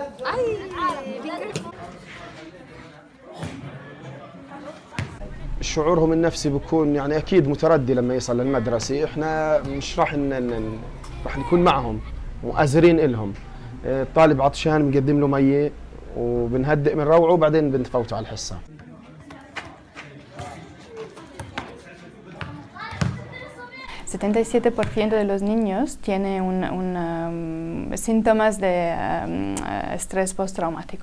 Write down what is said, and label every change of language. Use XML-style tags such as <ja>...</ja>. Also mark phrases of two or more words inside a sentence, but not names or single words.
<ar>شعورهم النفسي بيكون يعني أكيد متردي لما يصل للمدرسة. إحنا مش راح نكون معهم وأزرين إلهم. الطالب عطشان بنقدم له مية وبنهدئ من روعه وبعدين بنفوته على الحصة.</ar> <es>El 77% de los niños tiene síntomas de estrés postraumático.</es>